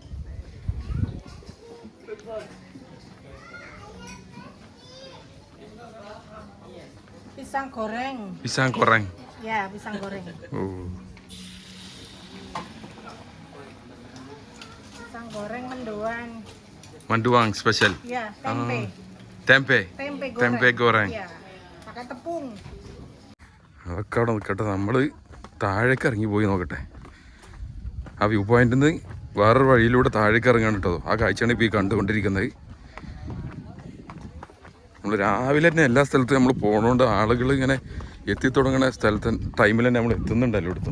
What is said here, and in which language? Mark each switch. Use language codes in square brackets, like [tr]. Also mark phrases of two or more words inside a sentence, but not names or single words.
[id] Pisang goreng. Pisang goreng. Ya, pisang goreng. Oh. Pisang goreng mendoan. Manduang spesial. Ya, tempe. Tempe. Tempe goreng. Tempe goreng. Ya, pakai tepung. [ml] അതൊക്കെ അവിടെ നിൽക്കട്ടെ, നമ്മൾ താഴേക്ക് ഇറങ്ങി പോയി നോക്കട്ടെ. ആ [en] view pointil [ml] നിന്ന് വേറൊരു വഴിയിലൂടെ താഴേക്ക് ഇറങ്ങാൻ കേട്ടോ. ആ കാഴ്ചയാണ് ഇപ്പോൾ ഈ കണ്ടുകൊണ്ടിരിക്കുന്നത്. നമ്മൾ രാവിലെ തന്നെ എല്ലാ സ്ഥലത്തും നമ്മൾ പോകണോണ്ട് ആളുകൾ ഇങ്ങനെ എത്തിത്തുടങ്ങുന്ന സ്ഥലത്ത് ടൈമിൽ തന്നെ നമ്മൾ എത്തുന്നുണ്ടല്ലോ എടുത്തും.